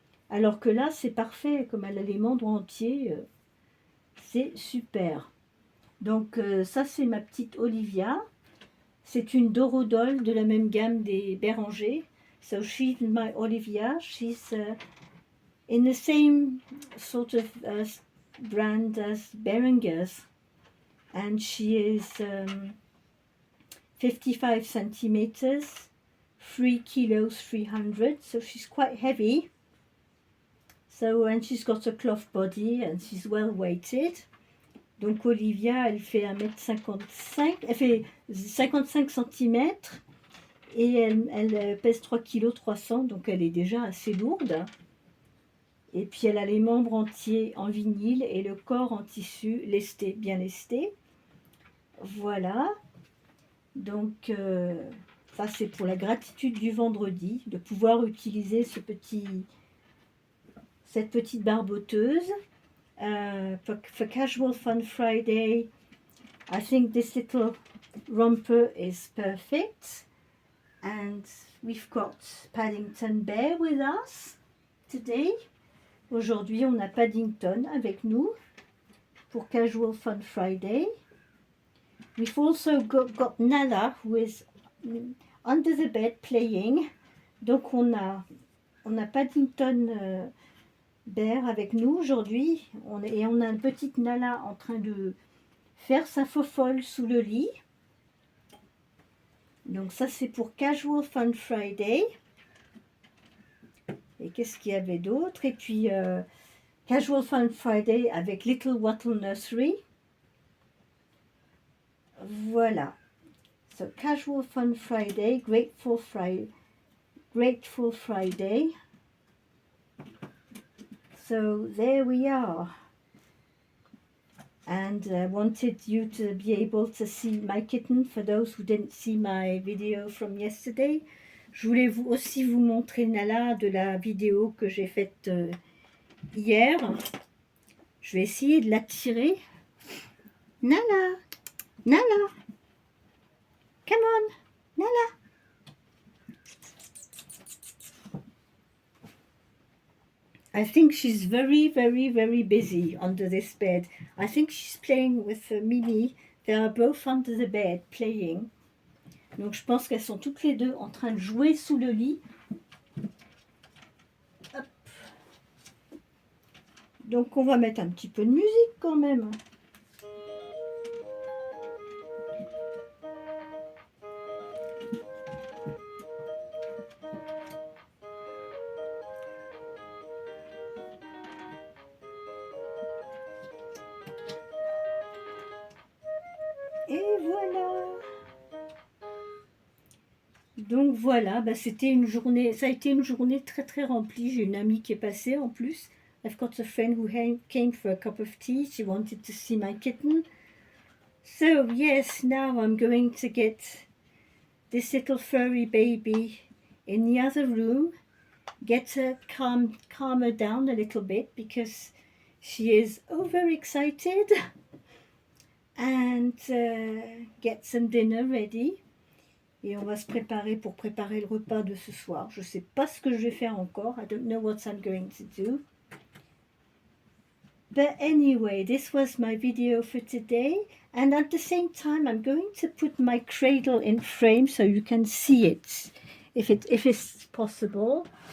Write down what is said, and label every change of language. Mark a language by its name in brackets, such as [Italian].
[French] Alors que là, c'est parfait, comme elle a les membres entiers, c'est super. Donc ça, c'est ma petite Olivia. C'est une Dorodol de la même gamme des Béranger. [English] So she's my Olivia. She's in the same sort of brand as Berenger's. And she is 55 centimeters, 3 kilos 300, so she's quite heavy. So, and she's got a cloth body and she's well weighted. [French] Donc Olivia, elle fait 1m55, elle fait 55 cm et elle pèse 3 kg 300, donc elle est déjà assez lourde. Et puis elle a les membres entiers en vinyle et le corps en tissu lesté, bien lesté. Voilà. Donc ça c'est pour la gratitude du vendredi, de pouvoir utiliser cette petite barboteuse. [English] For Casual Fun Friday, I think this little romper is perfect. And we've got Paddington Bear with us today. [French] Aujourd'hui, on a Paddington avec nous pour Casual Fun Friday. [English] We've also got Nala who is under the bed playing. [French] Donc on a Paddington Bear avec nous aujourd'hui. Et on a une petite Nala en train de faire sa fofolle sous le lit. Donc ça c'est pour Casual Fun Friday. Et qu'est-ce qu'il y avait d'autre? Et puis Casual Fun Friday avec Little Wattle Nursery. Voilà. [English] So Casual Fun Friday, Grateful Friday. So there we are. And I wanted you to be able to see my kitten for those who didn't see my video from yesterday. [French] Je voulais aussi vous montrer Nala de la vidéo que j'ai faite hier. Je vais essayer de l'attirer. [English] Nala, Nala, come on, Nala. I think she's very, very, very busy under this bed. I think she's playing with Mimi. They are both under the bed playing. [French] Donc je pense qu'elles sont toutes les deux en train de jouer sous le lit. Hop. Donc on va mettre un petit peu de musique quand même. Et voilà. Donc voilà, bah c'était une journée, ça a été une journée très très remplie. J'ai une amie qui est passée en plus. [English] I've got a friend who came for a cup of tea. She wanted to see my kitten. So yes, now I'm going to get this little furry baby in the other room. Get her calm her down a little bit because she is overexcited. And get some dinner ready. [French] Et on va se préparer pour préparer le repas de ce soir. Je ne sais pas ce que je vais faire encore. [English] I don't know what I'm going to do. But anyway, this was my video for today. And at the same time, I'm going to put my cradle in frame so you can see it, if it's possible.